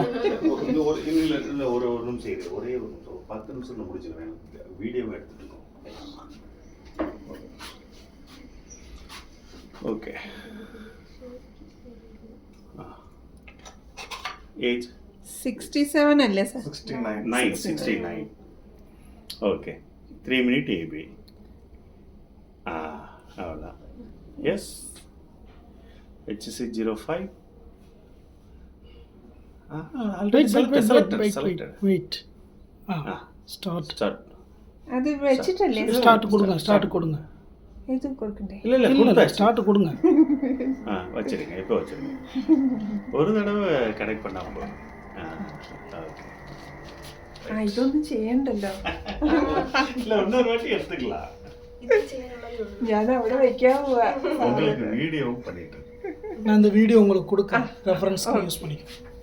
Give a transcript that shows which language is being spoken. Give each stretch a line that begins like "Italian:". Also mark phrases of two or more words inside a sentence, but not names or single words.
Tamil: இல்லை ஒரு நிமிஷம் இது, ஒரே ஒரு நிமிஷம், 10 நிமிஷத்தில் முடிச்சுக்கிறேன். வீடியோவை எடுத்துட்டு இருக்கோம். ஓகே. ஏஜ்
Malayalam: 67 അല്ലേ സർ? 69.
Tamil: ஓகே, 3 minute ஏபி. அவ்வளோதான். எஸ், HC05. Wait. Start.
Malayalam: അത് വെച്ചിട്ടല്ലേ
Tamil: ஸ்டார்ட் கொடுங்க.
Malayalam: ഇത് കൊടുക്കണ്ടേ?
Tamil: இல்லை ஸ்டார்ட் கொடுங்க. வச்சிருங்க, இப்போ வச்சிருங்க. ஒரு தடவை கனெக்ட் பண்ணால் போதும். ஓகே,
Malayalam: ഇതൊന്നും ചെയ്യണ്ടല്ലോ.
Tamil: இல்லை இன்னொரு வாட்டி எடுத்துக்கலாம்.
Malayalam: ഞാൻ അവിടെ വെക്കാൻ പോവാ.
Tamil: உங்களுக்கு வீடியோவும் பண்ணிட்டு நான் இந்த வீடியோ உங்களுக்கு கொடுக்குறேன், ரெஃபரன்ஸ்க்கு யூஸ் பண்ணிக்கோ.